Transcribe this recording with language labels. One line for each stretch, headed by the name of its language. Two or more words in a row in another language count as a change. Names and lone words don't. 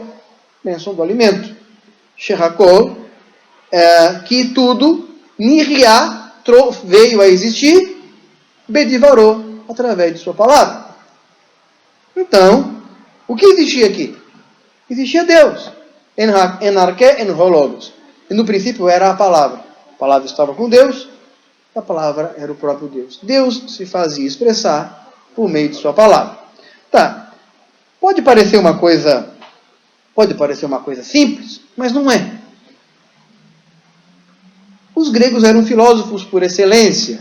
Portuguese: Bênção do alimento. Sherakol, que tudo, Nihya, veio a existir, Bedivaró, através de sua palavra. Então, o que existia aqui? Existia Deus.
Greek: Ἐν ἀρχῇ ἦν ὁ λόγος.
Portuguese: E no princípio era a palavra. A palavra estava com Deus, a palavra era o próprio Deus. Deus se fazia expressar por meio de sua palavra. Tá. Pode parecer uma coisa simples, mas não é. Os gregos eram filósofos por excelência.